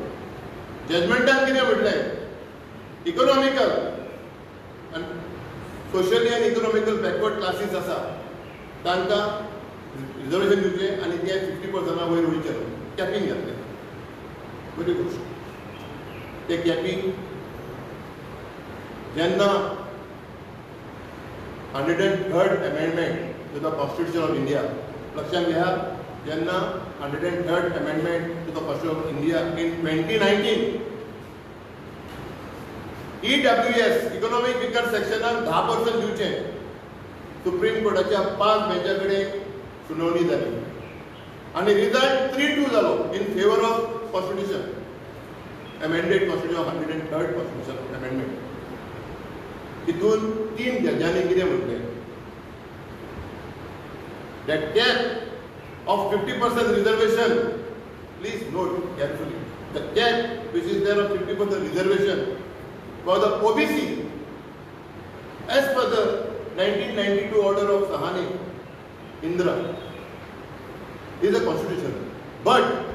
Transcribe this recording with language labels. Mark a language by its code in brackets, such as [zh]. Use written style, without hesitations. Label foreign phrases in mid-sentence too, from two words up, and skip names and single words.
[kok] जजमेंटान कितें म्हटलें इकॉनॉमिकल आनी सोशली आनी [en] economical backward classes [kok] आसा तांकां रिजर्वेशन दिवचें आनी ते 50% वयर उडचे कॅपिंग घातलें. बरी गोष्ट. ते कॅपिंग जेन्ना [en] 103rd amendment to the constitution of India [kok] लक्षात घ्या. जेन्ना [en] 103rd amendment to the constitution of India in 2019 EWS economic weaker [kok] सेक्शनाक 10% दिवचें सुप्रीम कोर्टाच्या 5 बेंचा कडेन सुनावणी जाली. आणि रिजल्ट 3-2 जालो [en] in favour of constitution amended constitution of 103rd constitution amendment. [kok] तितून 3 जजांनी कितें म्हटलें [en] that cap of 50% reservation, please note carefully, the cap which is there of 50% reservation for the OBC as per the 1992 order of Sahani Indra is a constitution, but